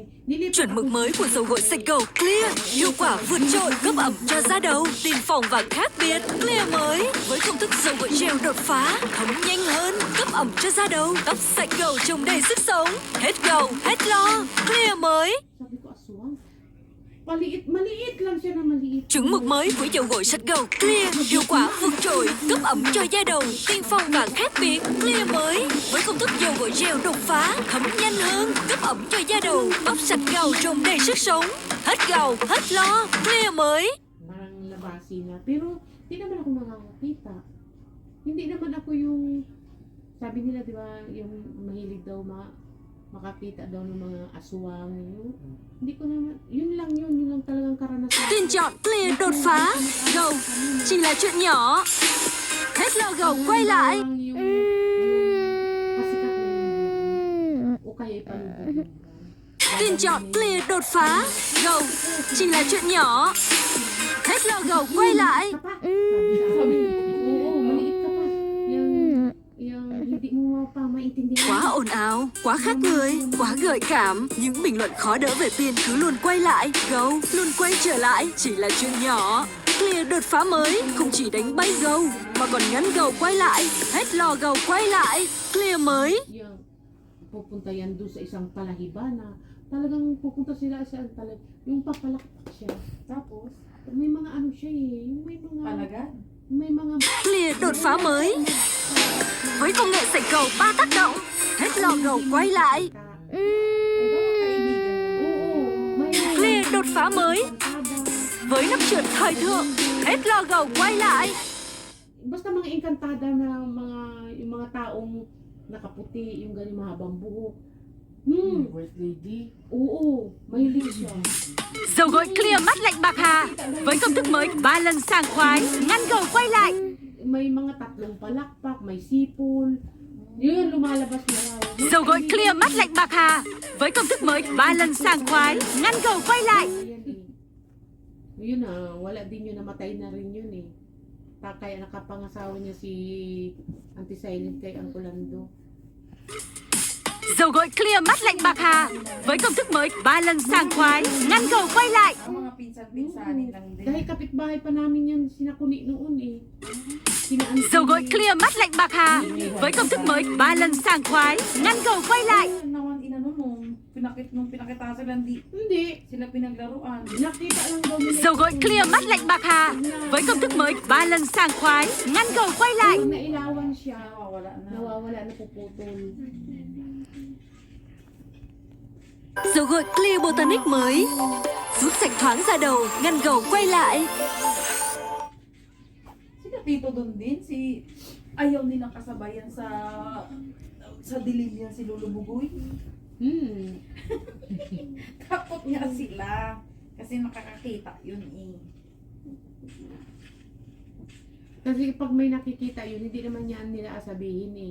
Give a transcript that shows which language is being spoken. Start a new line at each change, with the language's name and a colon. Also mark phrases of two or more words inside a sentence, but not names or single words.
Vietnamese: Chuẩn mực mới của dầu gội sạch gầu Clear, hiệu quả vượt trội, cấp ẩm cho da đầu, tiên phong và khác biệt. Clear mới với công thức dầu gội gel đột phá, thấm nhanh hơn, cấp ẩm cho da đầu, tóc sạch gầu trông đầy sức sống, hết gầu, hết lo. Clear mới.
Filipino: Sabi ko aswang. Maliit lang siya na maliit.
Vietnamese: Chuẩn mực mới của dầu gội sạch gầu Clear, hiệu quả vượt trội, cấp ẩm cho da đầu, tiên phong và khác biệt. Clear mới với công thức dầu gội gel đột phá, thấm nhanh hơn, cấp ẩm cho da đầu, tóc sạch gầu trông đầy sức sống, hết gầu, hết lo. Clear mới.
Filipino: Parang labasi na. Pero hindi naman ako nakakakita. Hindi naman ako yung sabi nila, di ba, yung mahilig daw makakita daw ng mga aswang. Hindi ko naman, yun lang talagang karanasan.
Vietnamese: Tin chọn Clear đột phá. Gầu chỉ là chuyện nhỏ. Hết lo gầu quay lại.
Filipino: Pasikat na yun. O kaya ipalubog.
Vietnamese: Tin chọn Clear đột phá. Gầu chỉ là chuyện nhỏ. Hết lo gầu quay lại.
Filipino: Sabi, oo, maliit ka pa. Yung hindi mo pa maintindihan.
Vietnamese: Quá ồn ào, quá khác người, quá gợi cảm. Những bình luận khó đỡ về Pin cứ luôn quay lại. Gầu luôn quay trở lại, chỉ là chuyện nhỏ. Clear đột phá mới không chỉ đánh bay gầu mà còn ngắn gầu quay lại, hết lo gầu quay lại. Clear mới.
Filipino: Yung pupunta yan doon sa isang palahiban na talagang pupunta sila sa yung papalakpak siya. Tapos, may mga ano siya yung may mga Palagad. may mga
Vietnamese: Clear đột phá mới với công nghệ sạch gầu 3 tác động, hết lo gầu quay lại. Clear đột phá mới với nắp trượt thời thượng, hết lo gầu quay lại.
Filipino: basta mga engkantada na yung mga taong nakaputi, yung ganyan mahabang buhok.
English: First lady.
Filipino: Oo, mahilig siya.
Vietnamese: Dầu gội Clear mắt lạnh bạc hà với công thức mới 3 lần sảng khoái, ngăn gầu quay lại.
Filipino: May mga tatlong palakpak, may sipon. Yun, lumalabas na raw.
Vietnamese: Dầu gội Clear mắt lạnh bạc hà với công thức mới 3 lần sảng khoái, ngăn gầu quay lại.
Filipino: Yun wala din yun, namatay na rin yun eh. Kaya nakapangasawa niya si Auntie Silent kay Uncle Lando.
Vietnamese: Dầu gội Clear mắt lạnh bạc hà với công thức mới 3 lần sảng khoái, ngăn gầu quay lại.
Filipino: Ang mga pinsan-pinsanin lang din. Dahil kapitbahay pa namin yan, sinakuni noon eh. Sina Auntie.
Vietnamese: Dầu gội Clear mắt lạnh bạc hà với công thức mới 3 lần sảng khoái, ngăn gầu quay lại.
Filipino: Naman inano nung pinakita nakita sila Hindi. sila pinaglaruan. Nakita lang daw nila.
Vietnamese: Dầu gội clear mắt lạnh bạc hà. Với công thức mới 3 lần sảng khoái, ngăn gầu quay lại.
Filipino: Pag nailawan siya, Nawawala na. napuputol.
Vietnamese: Dầu gội clear botanic mới giúp sạch thoáng da đầu, ngăn gầu quay lại.
Filipino: Sila tito doon din, ayaw nilang kasabayan sa dilim yan si Lolo Bugoy. Takot niya sila. Kasi nakakakita yun eh. Kasi pag may nakikita yun, hindi naman yan nila sabihin eh.